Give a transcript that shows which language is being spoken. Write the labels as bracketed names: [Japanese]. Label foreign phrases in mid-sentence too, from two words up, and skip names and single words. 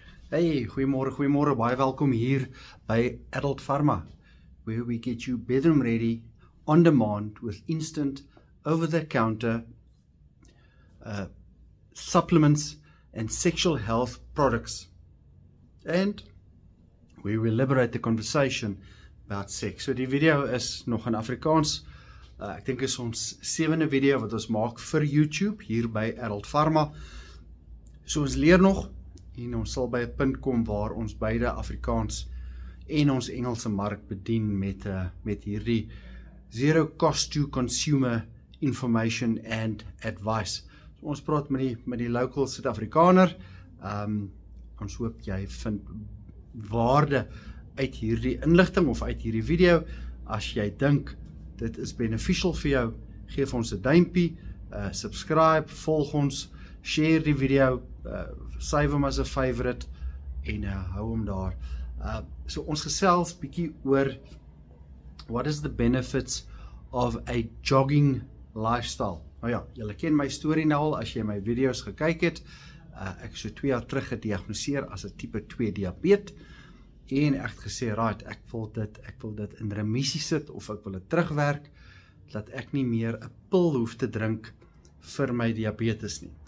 [Afrikaans] Hey, goeiemôre, baie welkom hier by [English] Adult Pharma, where we get you bedroom ready, on demand, with instant, over-the-counter supplements and sexual health products. And we will liberate the conversation about sex. [Afrikaans] So die video is nog in Afrikaans. Ek dink is ons 7de video wat ons maak vir YouTube, hier by Adult Pharma. So ons leer nog, en ons sal by 'n punt kom waar ons beide Afrikaans en ons Engelse mark bedien met hierdie [English] zero cost to consumer information and advice. [Afrikaans] So ons praat met die local Suid-Afrikaner. Ons hoop jy vind waarde uit hierdie inligting of uit hierdie video. As jy dink dit is beneficial vir jou, geef ons 'n duimpie, subscribe, volg ons, share die video, save hom as 'n favorite en hou hom daar. So ons gesels bietjie oor [English] what is the benefits of a jogging lifestyle. [Afrikaans] Nou ja, julle ken my storie nou al as jy my video's gekyk het. Ek is so 2 jaar terug gediagnoseer as 'n tipe 2 diabetes en ek het gesê, right, ek wil dit in remissie sit of ek wil dit terugwerk dat ek nie meer 'n pil hoef te drink vir my diabetes nie.